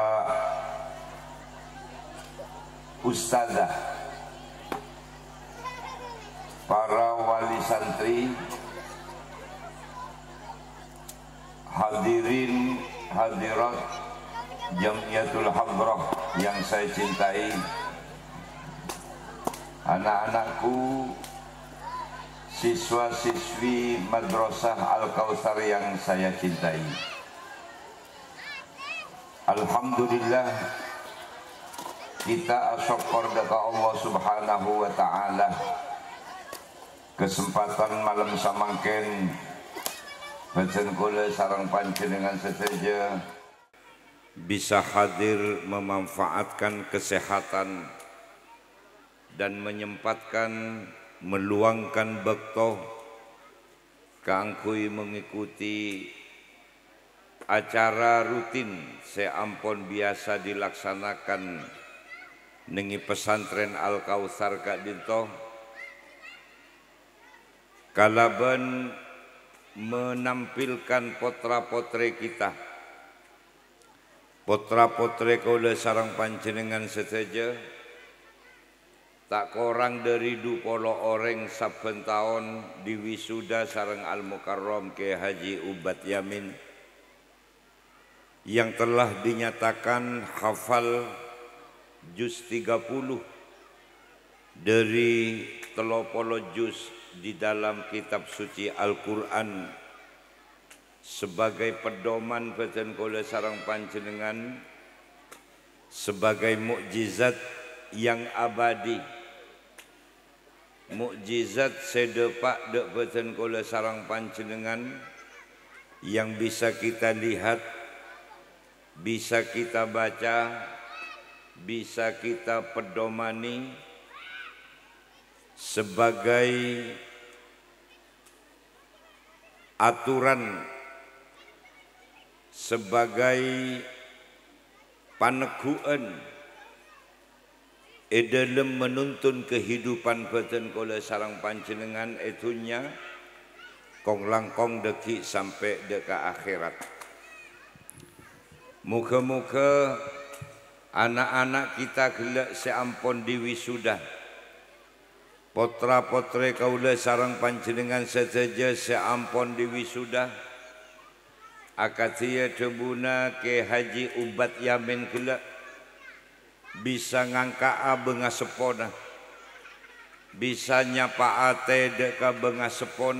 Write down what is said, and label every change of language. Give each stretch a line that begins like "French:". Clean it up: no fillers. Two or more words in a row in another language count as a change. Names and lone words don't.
Indonesian: ustazah, para wali santri, hadirin hadirat Jamiatul Hadrah yang saya cintai, anak-anakku, siswa-siswi Madrasah Al-Kautsar yang saya cintai. Alhamdulillah, kita asyukur kepada Allah
Arabic: Subhanahu wa ta'ala
Indonesian: kesempatan malam
Madurese: samangken bacan kula sareng panjenengan sedaja
Indonesian: bisa hadir memanfaatkan kesehatan dan menyempatkan meluangkan
Madurese: bektoh kangkui
Indonesian: mengikuti acara rutin seampun biasa dilaksanakan nengi pesantren Al-Kautsar Kak Dinto, kalaban menampilkan potra-potre kita,
Madurese: potra-potre kaula sareng panjenengan sedaja,
Indonesian: tak kurang dari 20 orang saben taun diwisuda sareng Al-Mukarram Kyai Haji Ubad Yamin yang telah dinyatakan hafal juz 30 dari 30 juz di dalam kitab suci Al-Quran sebagai pedoman
Madurese: badan kula sareng panjenengan,
Indonesian: sebagai mukjizat yang abadi, mukjizat
Madurese: sedepak dek badan kula sareng panjenengan
Indonesian: yang bisa kita lihat, bisa kita baca, bisa kita pedomani sebagai aturan, sebagai paneguan dalam menuntun kehidupan
Madurese: badan kula sareng panjenengan etunya kong langkong deki
Indonesian: sampai
Madurese: deka akhirat. Muga-muga
Indonesian: anak-anak kita
Madurese: gelak seampun diwisuda, potra-potre kaula sareng panjenengan sedaja seampun diwisuda, akatia debuna Kyai Haji Ubad Yamin gelak bisa ngangka benga sepona, bisa nyapa ate deka benga sepona.